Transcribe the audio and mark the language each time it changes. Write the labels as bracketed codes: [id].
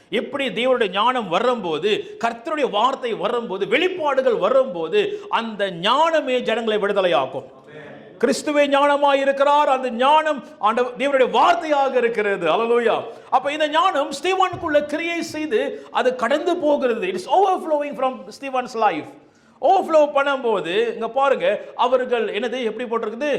[ta] எப்படி தேவனுடைய ஞானம் வரும்போது, கர்த்தருடைய வார்த்தை வரும்போது, வெளிப்பாடுகள் வரும்போது அந்த ஞானமே ஜனங்களை விடுதலையாக்கும். கிறிஸ்துவே ஞானமாய் இருக்கிறார். அந்த ஞானம் தேவனுடைய வார்த்தையாக இருக்கிறது. ஹல்லேலூயா. அப்ப இந்த ஞானம் ஸ்தேவானுக்குள்ள கிரியை செய்து அது கடந்து போகிறது. [en] It is overflowing from Stephen's life. [ta] Overflow பண்ணும்போது இங்க பாருங்க, அவர்கள் என்னது எப்படி போட்டிருக்குது?